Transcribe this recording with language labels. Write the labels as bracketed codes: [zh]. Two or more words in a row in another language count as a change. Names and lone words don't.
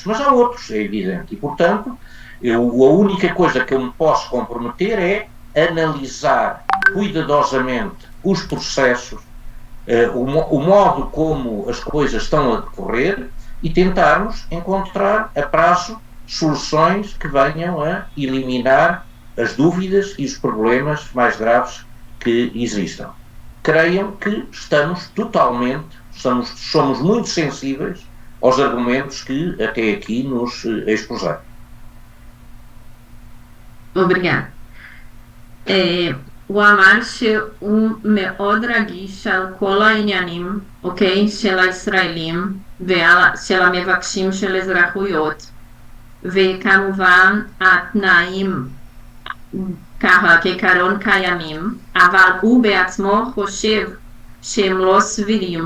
[pt] Mas há outros, é evidente. E, portanto, a única coisa que eu me posso comprometer é analisar cuidadosamente os processos, o modo como as coisas estão a decorrer e tentarmos encontrar a prazo soluções que venham a eliminar as dúvidas e os problemas mais graves que existam. Creiam que somos muito sensíveis aos argumentos que até aqui nos expuseram. Obrigada. [he] הוא אמר שהוא מאוד רגיש על כל העניינים, אוקיי, של הישראלים ושל המבקשים של אזרחויות, וכמובן התנאים ככה כעיקרון קיימים, אבל הוא בעצמו חושב שהם לא סבירים.